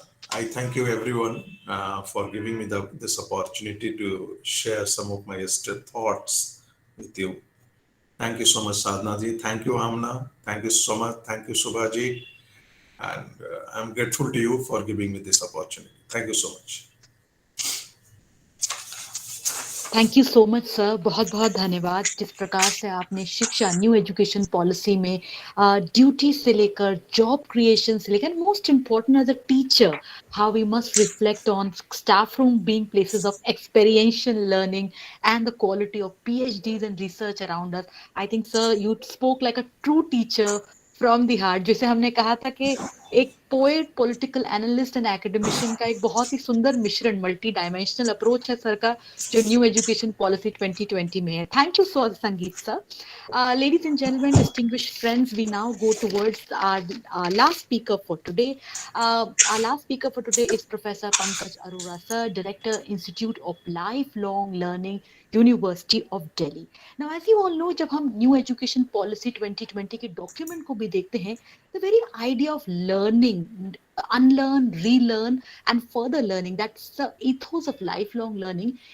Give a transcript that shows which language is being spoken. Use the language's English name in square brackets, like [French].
[English] I thank you everyone for giving me this opportunity to share some of my thoughts with you. Thank you so much, Sadhana ji. Thank you, Amna. Thank you so much. Thank you, Subhaji. And I'm grateful to you for giving me this opportunity. Thank you so much. Thank you so much sir, बहुत बहुत धन्यवाद जिस प्रकार से आपने शिक्षा new education policy में duty से लेकर जॉब क्रिएशन से लेकर most important as a teacher how we must reflect on staff room being places of experiential learning and the quality of PhDs and research around us. I think sir you spoke like a true teacher from the heart. [Hindi] जैसे हमने कहा था कि एक poet, political analyst and academician का एक बहुत ही सुंदर मिश्रण, मल्टी डायमेंशनल अप्रोच है सर का, जो न्यू एजुकेशन पॉलिसी 2020 में है. [English] Thank you so Sangeet sir. Ladies and gentlemen, distinguished friends, we now go towards our last speaker for today. Our last speaker for today is Professor Pankaj Arora sir, Director, Institute of Lifelong Learning, University of Delhi. Now, as you all know, जब हम new education policy 2020 के document को भी देखते हैं, the very idea of learning, unlearn, relearn, and further learning, that's the ethos of lifelong learning.